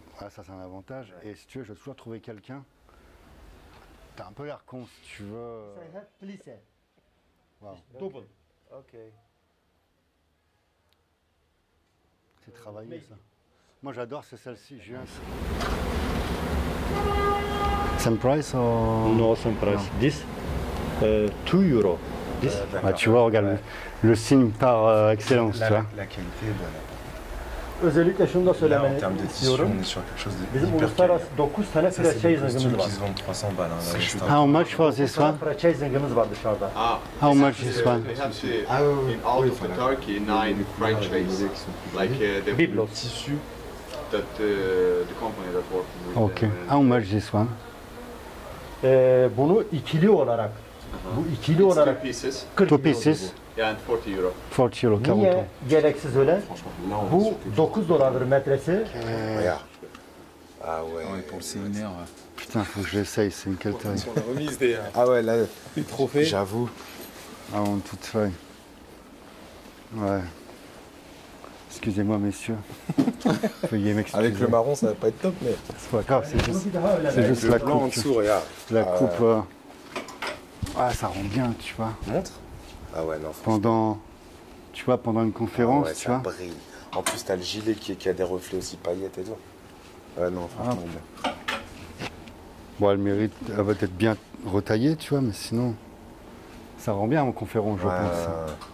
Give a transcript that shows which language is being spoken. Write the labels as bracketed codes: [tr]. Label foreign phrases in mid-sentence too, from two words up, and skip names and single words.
[fr] Voilà, ça, c'est un avantage. Et si tu veux, je vais toujours trouver quelqu'un. T'as un peu l'air con, si tu veux. Wow. Double. Ok. C'est travaillé, ça. Moi, j'adore, c'est celle-ci. J'ai eu un... [en] Same price or... No same price. This 2 euro. This [fr] Ah, tu vois, regarde, le signe par excellence, tu vois. La qualité, voilà. [tr] özellikle şunu da [fr] Là, en [tr] söylemeni [fr] termes de tissu, [tr] istiyorum. [fr] on est sur quelque chose de [tr] Bizim [fr] hyper [tr] uluslararası [fr] quali. [tr] 9 tane [fr] Ça, c'est [tr] franchise [fr] des [tr] zingimiz [fr] costumes [tr] var. [fr] qui se vendent 300 balles. Hein, là, juste [en] How much for this [tr] Tane [en] one? [tr] franchise zingimiz var dışarıda. [en] How much this one? They have [fr] Ah oui, [en] in out of Turkey 9 franchise, like the Biblos. [fr] tissu. [en] that the company that working with. Okay. How much this one? [tr] Bunu ikili olarak, bu ikili [en] It's two [tr] olarak [en] pieces, [tr] 40 [en] Two [tr] euro [en] pieces, [tr] bu. [en] yeah, and 40 euro. [fr] 40 €, 40 [tr] Niye €. gereksiz öyle? [fr] Franchement, là, on est [tr] Bu [fr] sur quelque chose. [tr] 9 dolardır metresi. [fr] Regarde. Ah ouais. Pour le séminaire. Putain, faut que je l'essaye, c'est une qualité. Sur la remise des là, trophées. j'avoue. Ah, en toute feuille. Ouais. Excusez-moi, messieurs. Veuillez m'excuser. Avec le marron, ça va pas être top, mais C'est pas grave, c'est juste, [tr] Bir daha öyle. [fr] c'est juste le la blanc en coupe. dessous, regarde. La coupe. Ah, ça rend bien, tu vois. Montre. Ah ouais, non, franchement. Pendant, tu vois, pendant une conférence, ouais, tu ça vois. brille. En plus, t'as le gilet qui a des reflets aussi paillettes et tout. Ouais, non, franchement, bien. Bon, elle mérite, elle va être bien retaillée, tu vois, mais sinon, ça rend bien en conférence, je pense.